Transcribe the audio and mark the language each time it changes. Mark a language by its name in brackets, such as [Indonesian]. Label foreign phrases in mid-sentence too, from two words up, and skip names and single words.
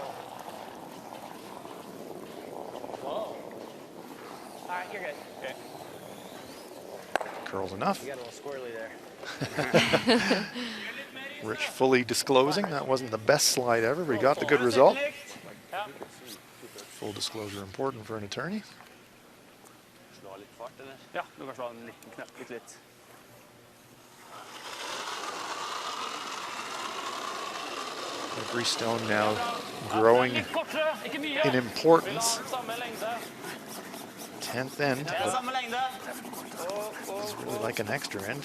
[English] All right, you're good. Okay. Curls enough. You got a little squirrely there. Rich fully disclosing. That wasn't the best slide ever, but he got the good result. Full disclosure important for an attorney. [Norwegian] Ja, du kan slå en liten knapp, litt. [English] Every stone now growing in importance. 10th end, but it's really like an extra end.